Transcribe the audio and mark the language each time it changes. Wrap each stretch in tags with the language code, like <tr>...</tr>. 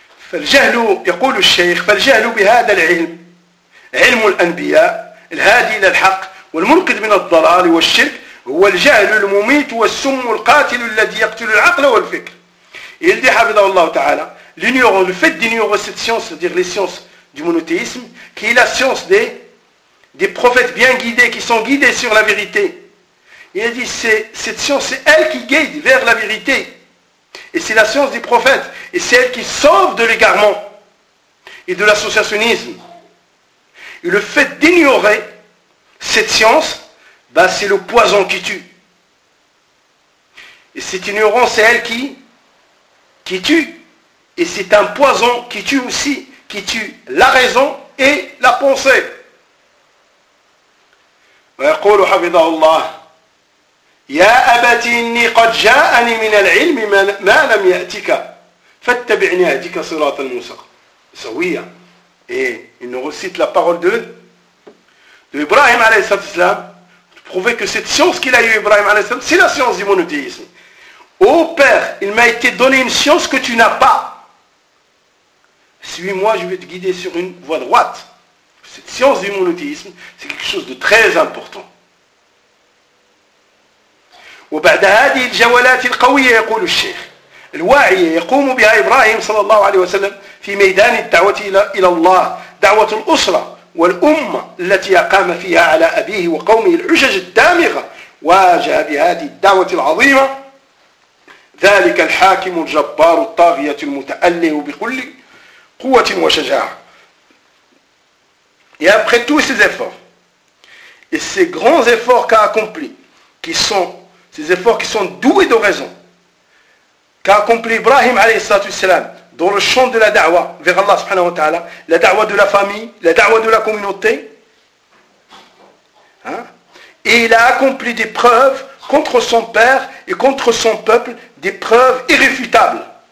<ar>فالجهل يقول الشيخ فالجهل بهذا العلم علم الأنبياء الهادي إلى الحق والمنقذ من الضلال والشرك هو الجهل المميت والسم القاتل الذي يقتل العقل والفكر.</ar> <fr>Il dit حفظه الله تعالى l'ignorance, le fait d'ignorer cette science, c'est-à-dire les sciences du monothéisme, qui est la science des prophètes bien guidés, qui sont guidés sur la vérité. Il a dit, cette science, c'est elle qui guide vers la vérité. Et c'est la science des prophètes. Et c'est elle qui sauve de l'égarement et de l'associationnisme. Et le fait d'ignorer cette science, c'est le poison qui tue. Et cette ignorance, c'est elle qui tue. Et c'est un poison qui tue aussi. Qui tue la raison et la pensée.</fr> <ar>ويقول حفظه الله يا أبتي إني قد جاءني من العلم ما لم يأتك فاتبعني أهديك صراط المستقيم. سويا.</ar> <fr>Et il nous recite la parole de Ibrahim alayhi salatu salam, pour prouver que cette science qu'il a eu Ibrahim alayhi salam, c'est la science du monothéisme. Ô Père, il m'a été donné une science que tu n'as pas. Suis-moi, je vais te guider sur une voie droite. Cette science du monothéisme, c'est quelque chose de très important.</fr> <ar>وبعد هذه الجولات القوية يقول الشيخ الواعي يقوم بها إبراهيم صلى الله عليه وسلم في ميدان الدعوة إلى الله دعوة الأسرة والأمة التي أقام فيها على أبيه وقومه الحجج الدامغة واجه بهذه الدعوة العظيمة ذلك الحاكم الجبار الطاغية المتأله بكل قوة وشجاعة.</ar> <fr>Et après tous ces efforts, et ces grands efforts qu'a accompli, qui sont ces efforts qui sont doués de raison, qu'a accompli Ibrahim alayhi salam dans le champ de la da'wa vers Allah subhanahu wa ta'ala, la da'wa de la famille, la da'wa de la communauté, hein, et il a accompli des preuves contre son père et contre son peuple, des preuves irréfutables.</fr>